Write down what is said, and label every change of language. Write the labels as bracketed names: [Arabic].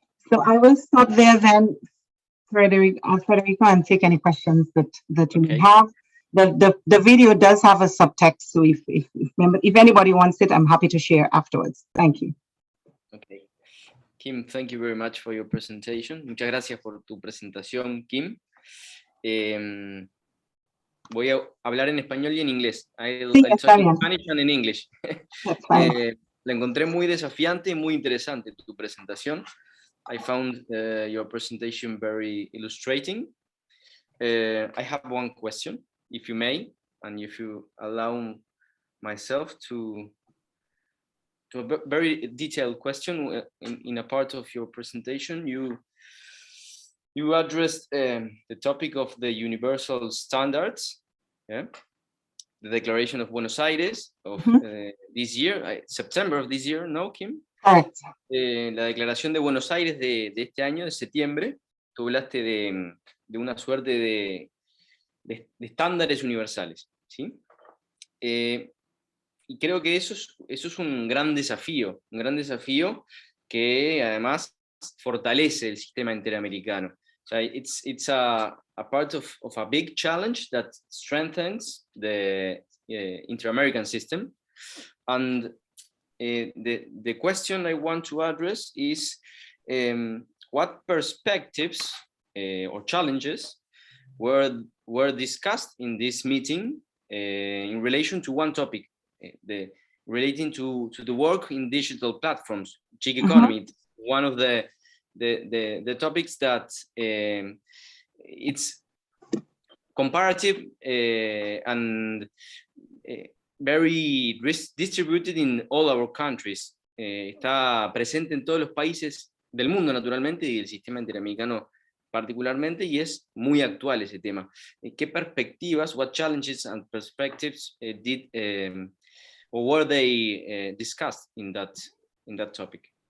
[English] So I will stop there then, Federico, and take any questions that you may have. The video does have a subtext, so if anybody wants it, I'm happy to share afterwards. Thank you. Okay. Kim, thank you very much for your presentation. [Spanish] Muchas gracias por tu presentación, Kim. Voy a hablar en español y en inglés. [English] I'll talk in Spanish and in English. [Spanish] La encontré muy desafiante y muy interesante tu presentación. [English] I found your presentation very illustrating. I have one question, if you may, and if you allow myself to a very detailed question. In a part of your presentation, you addressed the topic of the universal standards, the Declaration of Buenos Aires of this year, September of this year, no, Kim? Correct. [Spanish] La Declaración de Buenos Aires de este año, de septiembre. Tú hablaste de una suerte de estándares universales, ¿sí? Y creo que eso es un gran desafío que además fortalece el sistema interamericano. [English] So it's a part of a big challenge that strengthens the inter-American system. And the question I want to address is what perspectives or challenges were discussed in this meeting in relation to one topic, the relating to the work in digital platforms, gig economy. One of the topics that it's comparative and very distributed in all our countries. [Spanish] Está presente en todos los países del mundo, naturalmente, y el sistema interamericano particularmente, y es muy actual ese tema. ¿Qué perspectivas, [English] what challenges and perspectives did or were they discussed in that topic?